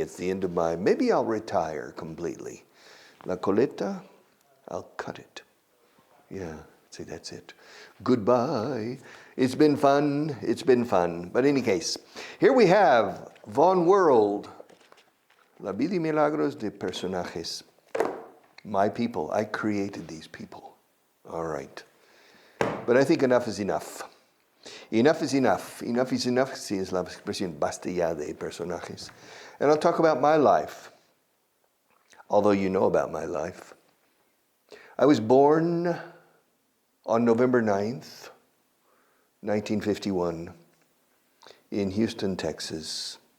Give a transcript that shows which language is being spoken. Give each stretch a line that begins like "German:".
English: It's the end of maybe I'll retire completely.
Spanish: La coleta,
English: I'll cut it. Yeah, see, that's it. Goodbye. It's been fun. It's been fun. But in any case, here we have Vaughan World.
Spanish: La vida y milagros de personajes.
English: My people. I created these people. All right. But I think enough is enough. Enough is enough. Enough is enough.
Spanish: Sí, es la expresión basta ya de personajes.
English: And I'll talk about my life. Although you know about my life. I was born on November 9th, 1951, in Houston, Texas.